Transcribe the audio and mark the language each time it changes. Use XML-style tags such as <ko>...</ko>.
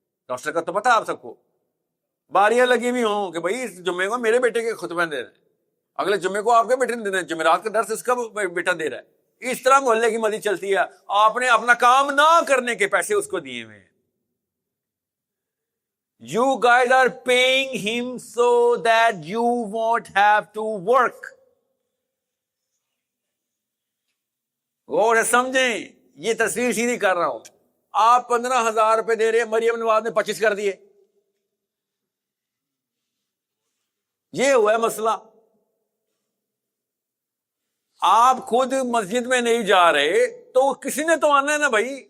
<ur>Rooster کا تو پتا آپ سب کو، باریاں لگی ہوئی ہوں کہ بھائی اس جمعے کو میرے بیٹے کے خطبہ دے رہے ہیں، اگلے جمعے کو آپ کے بیٹے نے دینا ہے، جمعرات کا درس اس کا بیٹا دے رہا ہے. اس طرح محلے کی مسجد چلتی ہے. آپ نے اپنا کام نہ کرنے کے پیسے اس کو دیے ہوئے ہیں.</ur> <en>You guys are paying him so that you won't have to work.</en> <ur>غور سے سمجھیں، یہ تصویر سیدھی کر رہا ہوں. آپ 15,000 روپے دے رہے ہیں، مریم نواز نے 25 کر دیے. یہ ہوا ہے مسئلہ. آپ خود مسجد میں نہیں جا رہے تو کسی نے تو آنا ہے نا بھائی.</ur>